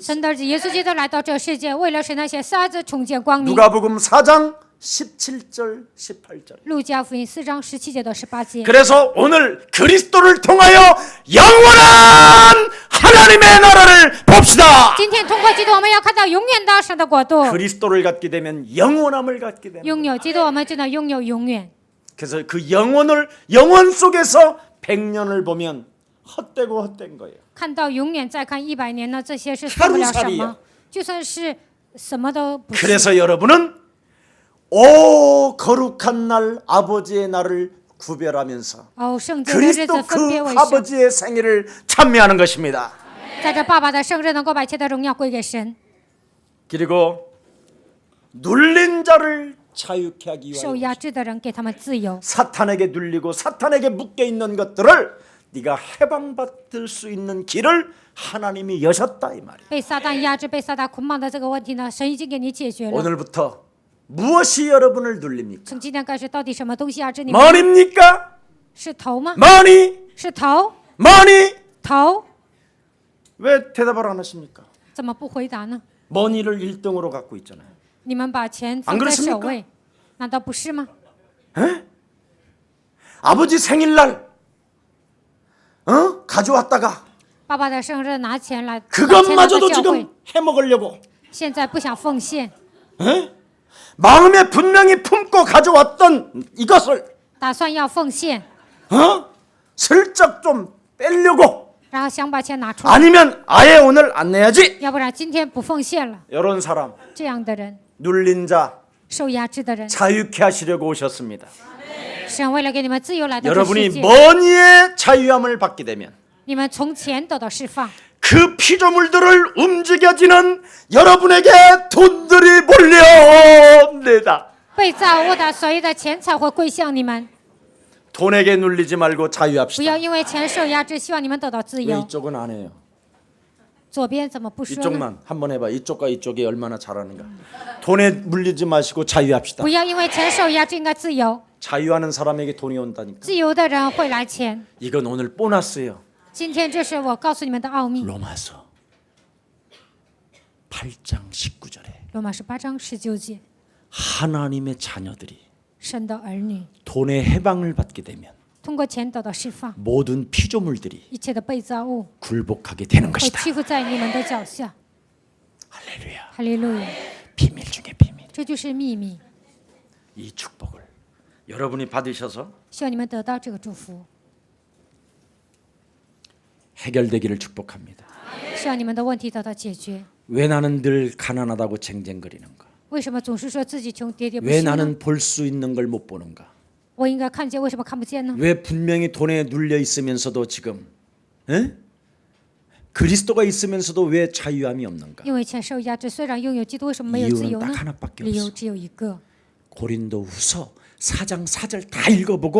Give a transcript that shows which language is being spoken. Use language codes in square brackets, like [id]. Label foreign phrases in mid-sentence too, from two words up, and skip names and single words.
[zh] 神的儿子耶稣基督来到这世界，为了使那些瞎子重见光明。 [ko] 누가복음 4장 17절 18절. [zh] 路加福音4章17节到18节。 [ko] 그래서 오늘 그리스도를 통하여 영원한 하나님의 나라를 봅시다. [zh] 今天通过基督，我们要看到永远的神的国度。 [ko] 그리스도를 갖게 되면 영원함을 갖게 됩니다. [zh] 拥有基督，我们就能拥有永远。 [ko] 그래서 그 영원 속에서 100년을 보면 헛되고 헛된 거예요. [zh] 看到永远，再看100年呢，这些是算不了什 [ko] 하루살이야 [zh] 么，就算是什么都不是。 [ko] 그래서 여러분은 오 거룩한 날 아버지의 날을 구별하면서 [zh] 哦，圣洁的日子 [ko] 그리스도 [zh] 分别 [ko] 그 [zh] 为圣， [ko] 아버지의 생일을 찬미하는 것입니다. [zh] 在这爸爸的生日能够把一切的荣耀归给神。 [ko] 그리고 눌린 자를 자유케 하기 [zh] 受 [ko] 위하여 [zh] 压制的人给他们自由， [ko] 사탄에게 눌리고 사탄에게 묶여 있는 것들을 네가 해방받을 수 있는 길을 하나님이 여셨다 이 말이에요. [zh] 被撒旦压制、被撒旦捆绑的这个问题呢，神已经给你解决了。 [ko] 오늘부터 무엇이 여러분을 눌립니까? [zh] 从今天开始，到底什么东西压制你们？ [ko] 머리입니까? [zh] 是头吗？ [ko] 머니? [zh] 是头， [ko] 머니? [zh] 头， [ko] 왜 대답을 안 하십니까? [zh] 怎么不回答呢？ [ko] 머니를 1등으로 갖고 있잖아요. [zh] 你们把钱 [ko] 안 [zh] 放在 [ko] 그렇습니까 [zh] 首位，难道不是吗？ [ko] 아버지 생일날 가져왔다가 [zh] 爸爸的生日拿钱来，把钱拿 [ko] 그것마저도 [zh] 到教会 [ko] 지금 ， 해먹으려고 [zh] 现在不想奉献， [ko] 마음에 분명히 품고 가져왔던 이것을 [zh] 打算要奉献， [ko] 슬쩍 좀 빼려고 [zh] 然后想把钱拿出来， [ko] 아니면 아예 오늘 안 내야지 [zh] 要不然今天不奉献了。 [ko] 이런 사람 [zh] 这样的人， [ko] 눌린 자 [zh] 受压制的人， [ko] 자유케 하시려고 오셨습니다. [zh] 神为了给你们自由来到这世 [ko] 여러분이 [zh] 界， [ko] 머니의 자유함을 받게 되면 [zh] 你们从钱得到释放， [ko] 그 피조물들을 움직여지는 여러분에게 돈들이 몰려옵니다. [zh] 被造物的所有的钱财会归向你们。 [ko] 돈에게 눌리지 말고 [zh] 不 [ko] 자유합시다. [zh] 要因为钱受压制，希望你们得到自 [ko] 왜 [zh] 由。 [ko] 이쪽은 안 해요? [zh] 左边怎么不说呢？ [ko] 이쪽만 한번 해봐. 이쪽과 이쪽이 얼마나 잘하는가. 돈에 물리지 마시고 자유합시다. [zh] 不要因为钱受压制，应该自由。 [ko] 자유하는 사람에게 돈이 온다니까. [zh] 自由的人会来钱。 [ko] 이건 오늘 보너스예요. [zh] 今天这是我告诉你们的奥秘。 [ko] 로마서 8장 19절에 [zh] 罗马书8章19节， [ko] 하나님의 자녀들이 [zh] 神的儿女 [ko] 돈의 해방을 받게 되면 [zh] 通过钱得到释放， [ko] 모든 피조물들이 [zh] 一切的被造物 [ko] 굴복하게 되는 [zh] 会 [ko] 것이다. [zh] 屈服在你们的脚下。 [ko] 할렐루야. [zh] 哈利路亚！ [ko] 비밀 중에 비밀. [zh] 这就是秘密， [ko] 이 축복을 여러분이 받으셔서 [zh] 希望你们得到这个祝福， [ko] 해결되기를 축복합니다. [zh] 希望你们的问题得到解决。 [ko] 왜 나는 늘 가난하다고 쟁쟁거리는가? [zh] 为什么总是说自己穷喋喋不 [ko] 왜 [zh] 休呢？ [ko] 나는 볼 수 있는 걸 못 보는가? [zh] 我应该看见，为什么看不见呢？ [ko] 왜 분명히 돈에 눌려 있으면서도 지금 에? 그리스도가 있으면서도 왜 자유함이 없는가? [zh] 因为钱受压制，虽然拥有基督，为什么没有自 [ko] 이유는 [zh] 由呢 [ko] 딱 ？ 하나밖에 [zh] 理由 [ko] 없어. [zh] 只有一个。 [ko] 고린도후서 4장 4절 다 읽어보고